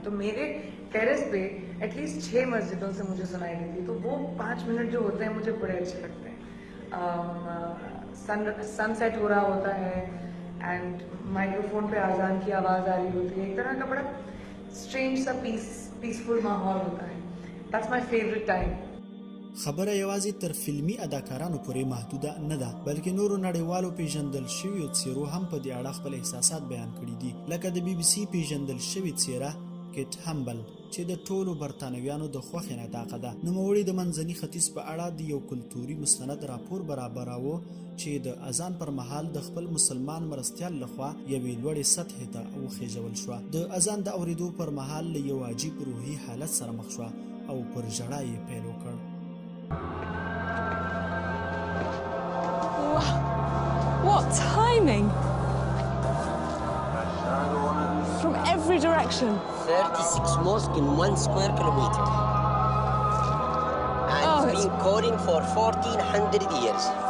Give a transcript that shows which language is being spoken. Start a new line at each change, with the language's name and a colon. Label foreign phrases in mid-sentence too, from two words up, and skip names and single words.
Hindi: तो मेरे टेरेस पे एटलीस्ट 6 मस्जिदों से मुझे सुनाई देती है. तो वो 5 मिनट जो होते हैं मुझे बड़े अच्छे लगते हैं. सनसेट हो रहा होता है
English: and microphone
Hindi: पे आज़ान की आवाज़ आ रही होती है. एक तरह का बड़ा स्ट्रेंज सा पीसफुल माहौल होता है.
English: That's my favorite time.
Pashto: خبره یوازې تر فلمی اداکارانو پورې محدوده نه ده بلکې نورو نړیوالو پیژندل شویو څیرو هم په دې اړه خپل احساسات بیان کړي دي لکه د بي بي سي پیژندل شوې څیره کیټ همبل چې د ټولو برتانویانو د خوښې نطاقه ده. نوموړي د منځني ختیځ په اړه د یو کلتوري مستند راپور برابراوه چې د اذان پر مهال د خپل مسلمان مرستیال لخوا یوې لوړې سطحې ته وخېژول شوه. د اذان د اورېدو پر مهال له یو عجیب روحي حالت سره مخ شوه او پر ژړا یې پیل وکړ.
English: Wow. What timing! From every direction. 36 mosques in 1 square kilometer. And it's been calling for 1400 years.